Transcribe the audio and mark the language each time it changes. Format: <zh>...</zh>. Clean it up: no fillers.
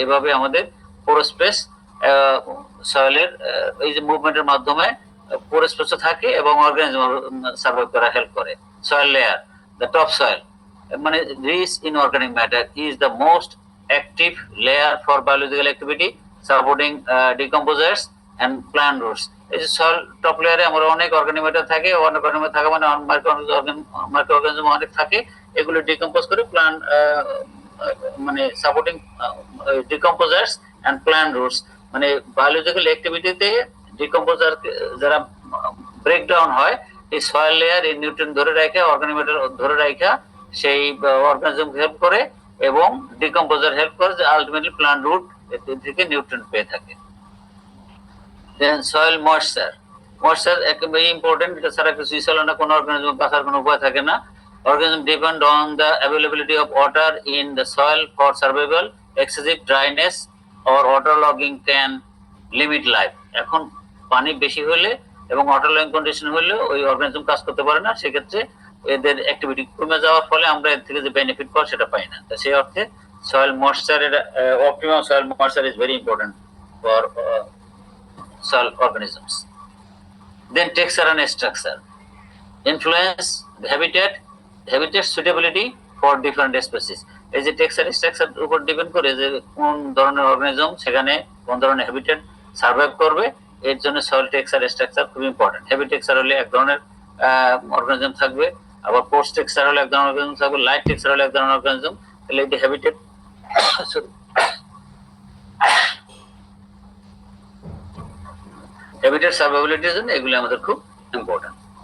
<bn>এইভাবে আমাদের পোর স্পেস সয়েলের এই যে মুভমেন্টের মাধ্যমে পোর স্পেস থাকে এবং অর্গানিজম সার্ভাইভ করা হেল্প করে।</bn> <en>Soil layer, the top soil মানে rich in organic matter is the most active layer for biological activity, supporting decomposers and plant roots.</en> <bn>এই যে সয়েল টপ লেয়ারে আমরা অনেক অর্গানিক ম্যাটার থাকে, অনেক অর্গানিক থাকে মানে মাইক্রো অর্গানিজম অনেক থাকে, এগুলো ডিকম্পোজ করে প্লান্ট মানে</bn> <en>supporting decomposers and plant roots,</en> <bn>মানে বায়োলজিক্যাল অ্যাক্টিভিটিতে ডিকম্পোজার যারা ব্রেকডাউন হয় এই সয়েল লেয়ার এই নিউট্রিয়েন্ট ধরে রাখা, অর্গানিক ম্যাটার ধরে রাখা সেই অর্গানিজম হেল্প করে এবং ডিকম্পোজার হেল্প করে, যে আলটিমেটলি প্লান্ট রুট থেকে নিউট্রিয়েন্ট পেয়ে থাকে। দেন সয়েল ময়েশ্চার, ময়েশ্চার একেবারে ইম্পর্টেন্ট, এটা ছাড়া কিছুই চলে না, কোনো অর্গানিজম বাঁচার কোনো উপায় থাকে না।</bn> <en>Organism depend on the availability of water in the soil for survival. Excessive dryness or waterlogging can limit life.</en> <bn>এখন পানি বেশি হলে এবং ওয়াটারলগিং কন্ডিশন হলে ওই অর্গানিজম কাজ করতে পারে না, সেক্ষেত্রে এদের অ্যাক্টিভিটি কমে যাওয়ার ফলে আমরা এর থেকে যে বেনিফিট পাই সেটা পাই না। সেই অর্থে</bn> <en>Soil moisture, optimum soil moisture is very important for soil organisms. Then texture and structure influence the habitat suitability for different species.</en> <bn>এই যে টেক্সচার স্ট্রাকচার উপর ডিপেন্ড করে যে কোন ধরনের অর্গানিজম সেখানে কোন ধরনের হ্যাবিটেট সার্ভাইভ করবে, এর জন্য সয়েল টেক্সচার স্ট্রাকচার খুব ইম্পর্টেন্ট। হেভি টেক্সচার হলে এক ধরনের অর্গানিজম থাকবে, আবার পোস্ট টেক্সচার হলে এক ধরনের অর্গানিজম থাকবে, লাইট টেক্সচার হলে এক ধরনের অর্গানিজম। তাহলে এই যে হ্যাবিটেট হ্যাবিটেট সার্ভাইবিলিটির জন্য এগুলো আমাদের খুব ইম্পর্টেন্ট।</bn>